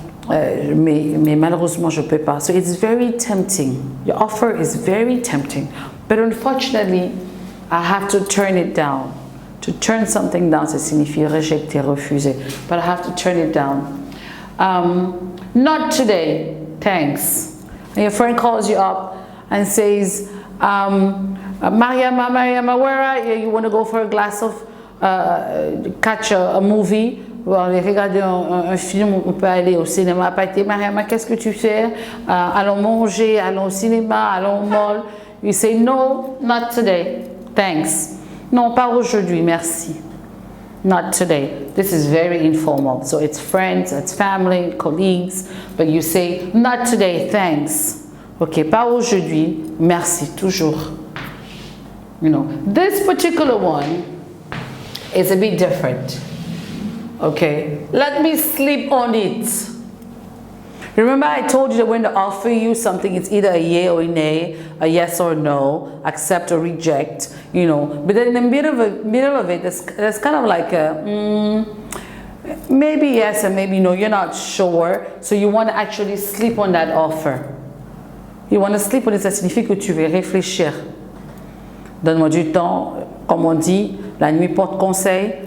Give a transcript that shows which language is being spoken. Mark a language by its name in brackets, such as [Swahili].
[French] Mais malheureusement, je ne peux pas. [English] So it's very tempting. Your offer is very tempting. But unfortunately, I have to turn it down. To turn something down, [French] ça signifie rejeter, refuser. [English] But I have to turn it down. Not today, thanks. And your friend calls you up and says, Mariama, where are you? You want to go for a glass of, catch a movie? [French] Bon, aller regarder un film, on peut aller au cinéma. Mariama, qu'est-ce que tu fais? Allons manger, allons au cinéma, allons au mall. [English] You say, no, not today, thanks. [French] Non, pas aujourd'hui, merci. [English] Not today. This is very informal. So it's friends, it's family, colleagues, but you say, not today, thanks. [French] Okay, pas aujourd'hui, merci, toujours. [English] You know, this particular one is a bit different. Okay, let me sleep on it. Remember I told you that when they offer you something, it's either a yay or a nay, a yes or no, accept or reject, you know. But then in the middle of it, there's kind of like a maybe yes and maybe no, you're not sure. So you want to actually sleep on that offer. You want to sleep on it, [French] ça signifie que tu veux réfléchir. Donne-moi du temps, comme on dit, la nuit porte conseil.